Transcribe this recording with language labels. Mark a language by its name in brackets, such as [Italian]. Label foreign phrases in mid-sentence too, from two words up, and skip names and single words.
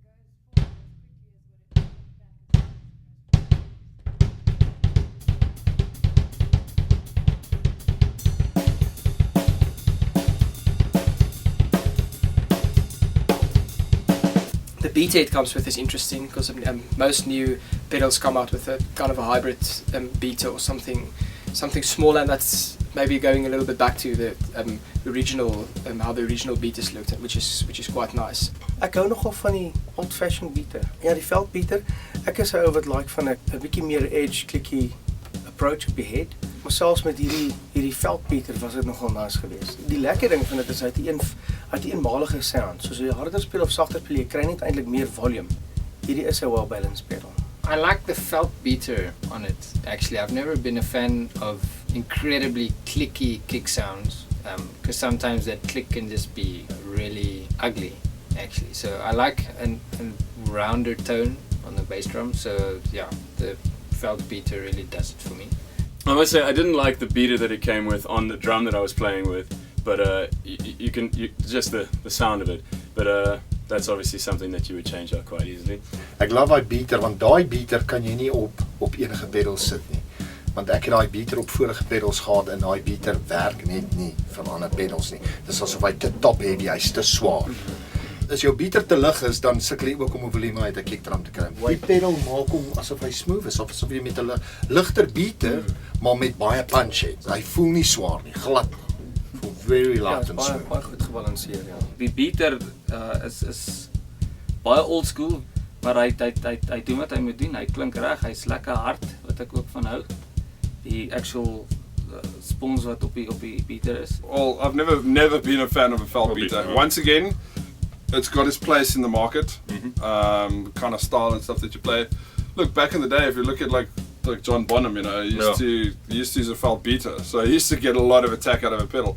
[English] The beat it comes with is interesting because most new pedals come out with a kind of a hybrid beater or something smaller, and that's maybe going a little bit back to the original how the original beaters looked, which is quite nice. [Afrikaans] Ek hou nogal van die [English] old-fashioned beater. [Afrikaans] Ja, die veldbeater. Ek is 'n ou wat like van 'n bietjie meer edge klikkie approach op die head. Maar selfs met hierdie veldbeater was dit nogal nice geweest. Die lekker ding van dit is hy het 'n eenmalige sound. Soos jy harder speel of sagter speel, jy kry net eintlik meer volume. Hierdie is 'n [English] well-balanced pedal. I like the felt beater on it. Actually, I've never been a fan of incredibly clicky kick sounds because sometimes that click can just be really ugly, actually. So I like a rounder tone on the bass drum. So yeah, the felt beater really does it for me. I must say I didn't like the beater that it came with on the drum that I was playing with, but you can just the sound of it. But that's obviously something that you would change out quite easily. [Afrikaans] Ek love daai beater want daai beater kan jy nie op enige pedal sit nie. Want ek het daai beater op vorige pedals gehad en daai beater werk net nie vir ander pedals nie. Dis asof hy te [English] top heavy, [Afrikaans] hy's te swaar. As jou beater te lig is, dan sukkel jy ook om 'n volume uit 'n kickdrum te kry. Die pedal maak hom asof hy smooth is, of asof jy met 'n ligter beater, maar met baie punch het. Hy voel nie swaar nie, glad nie. Voel [English] very light and smooth. [Afrikaans] Baie goed gebalanseer, ja. Die beater is baie [English] old school, [Afrikaans] maar hy doen wat hy moet doen. Hy klink reg, hy's lekker hard, wat ek ook van hou. Die actual spons wat op die beater is. [English] Well, I've never been a fan of a felt beater. Once again, it's got its place in the market. Kind of style and stuff that you play. Look, back in the day, if you look at like John Bonham, you know, he used to use a felt beater, so he used to get a lot of attack out of a pedal.